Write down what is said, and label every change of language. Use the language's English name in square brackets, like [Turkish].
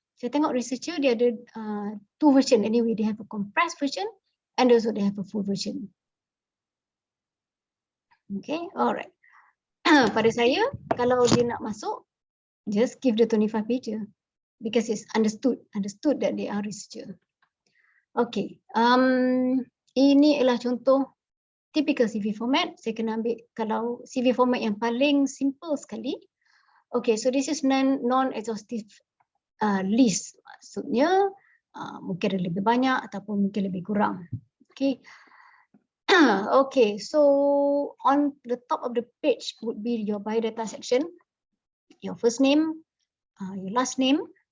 [Malay] Saya tengok [English] researcher dia ada 2 version anyway, they have a compressed version and also they have a full version. Okay, alright. [Malay] Pada saya, kalau dia nak masuk, [English] just give the 25 pages because it's understood that they are researcher. [Malay] Okay, ini adalah contoh [English] typical CV format. [Malay] Saya kena ambil kalau CV format yang paling simple sekali. [English] Okay, so this is non-exhaustive list. [Malay] Maksudnya mungkin ada lebih banyak ataupun mungkin lebih kurang. [English] Okay. Okay, so on the top of the page would be your biodata section, your first name, your last name.